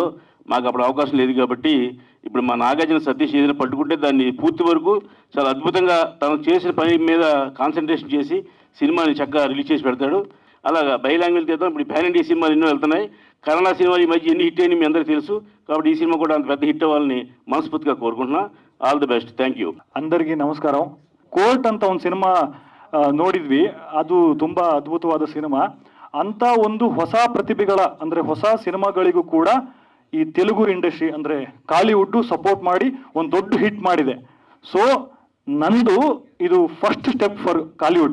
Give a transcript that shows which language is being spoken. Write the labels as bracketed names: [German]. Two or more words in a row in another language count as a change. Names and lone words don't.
[Telugu] మాకు అప్పుడు అవకాశం లేదు కాబట్టి ఇప్పుడు మా నాగార్జున సతీష్ ఏదైనా పట్టుకుంటే దాన్ని పూర్తి వరకు చాలా అద్భుతంగా తను చేసిన పని మీద కాన్సన్ట్రేషన్ చేసి సినిమాని చక్కగా రిలీజ్ చేసి పెడతాడు. అలాగా [English] by language [Telugu] తీద్దాం. ఇప్పుడు [English] pan India [Telugu] సినిమాలు ఎన్నో వెళ్తున్నాయి. కన్నడ సినిమాలు ఈ మధ్య ఎన్ని హిట్ అయినా మీ అందరికీ తెలుసు. కాబట్టి ఈ సినిమా కూడా అంత పెద్ద హిట్ అవ్వాలని మనస్ఫూర్తిగా కోరుకుంటున్నా. [English] All the best. Thank you. [Telugu] అందరికీ నమస్కారం. [Kannada] ಕೋರ್ಟ್ ಅಂತ ಒಂದು ಸಿನಿಮಾ ನೋಡಿದ್ವಿ, ಅದು ತುಂಬ ಅದ್ಭುತವಾದ ಸಿನಿಮಾ. ಅಂತ ಒಂದು ಹೊಸ ಪ್ರತಿಭೆಗಳ ಅಂದರೆ ಹೊಸ ಸಿನಿಮಾಗಳಿಗೂ ಕೂಡ ಈ ತೆಲುಗು ಇಂಡಸ್ಟ್ರಿ ಅಂದರೆ ಕಾಲಿವುಡ್ ಸಪೋರ್ಟ್ ಮಾಡಿ ಒಂದು ದೊಡ್ಡ ಹಿಟ್ ಮಾಡಿದೆ. [English] ಸೊ [Kannada] ನಂದು ಇದು [English] first step for Kollywood.